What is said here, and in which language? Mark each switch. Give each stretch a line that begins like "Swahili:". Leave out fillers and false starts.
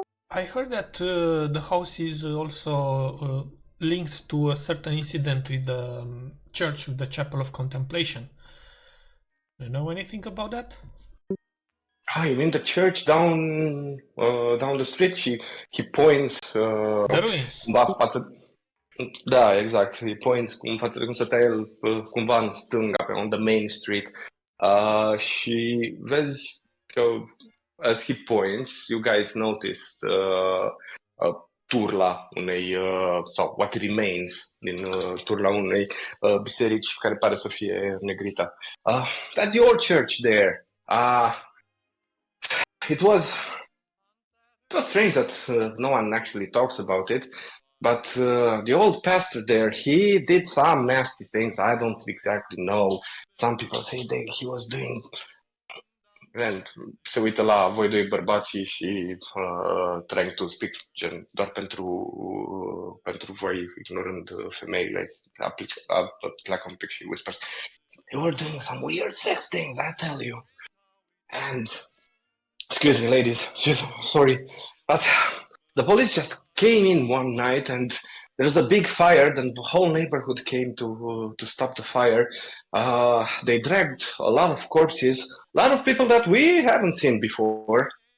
English: I heard that the house is also linked to a certain incident with the church, with the Chapel of Contemplation. Do you know anything about that? You mean the church down the street? He points The ruins.
Romanian: Da, exact.
English: He points
Romanian: cum stătea el cumva în stânga,
English: on the main street.
Romanian: Și vezi că
English: as he points, you guys noticed
Romanian: turla unei, sau
English: what remains
Romanian: din turla unei biserici care pare să fie negrită.
English: That's the old church there. It was strange that no one actually talks about it, but the old pastor there, he did some nasty things. I don't exactly know. Some people say that he was doing...
Romanian: And se uită la voi doi bărbații și
English: trying to speak
Romanian: doar pentru voi, ignorând femeile. Pleacă un pic și
English: whispers. They were doing some weird sex things, I tell you. And... Excuse me, ladies. Sorry. But the police just came in one night and there was a big fire. Then the whole neighborhood came to stop the fire. They dragged a lot of corpses, a lot of people that we haven't seen before.